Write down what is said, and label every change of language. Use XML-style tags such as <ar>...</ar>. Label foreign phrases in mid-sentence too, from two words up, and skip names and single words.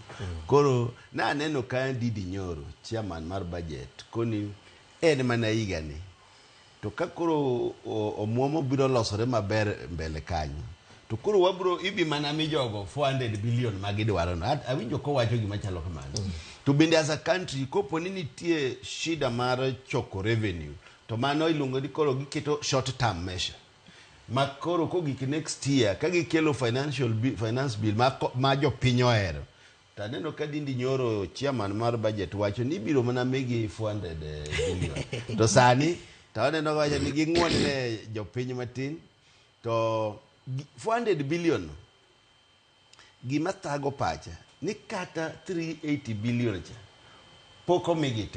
<luo>Koro na neno ka Didi Nyoro chairman mar budget koni en mana higa ni to ka koro omuomo biro losore maber mbele kanyo to koro wabro ibi mana mi jogo 400 billion magidwaro no awinjo ko wacho gima chalo kamano. To bende</luo> <en>as a country</en> <luo>kopo ni nitie shida mar choko revenue to mano iluongo ni koro giketo</luo> <en>short term measure</en> <luo>makoro kogik</luo> <en>next year</en> <luo>kagi kelo</luo> <en>finance bill</en> <luo>ma jo piny ohero to aneno ka Didi Nyoro chairman mar budget wacho ni biro mana megi 400 billion to sani to aneno wacho ni ging'won ne jo piny matin to 400 billion gima thago pacha ni kata 380 billion cha poko migi te.</luo>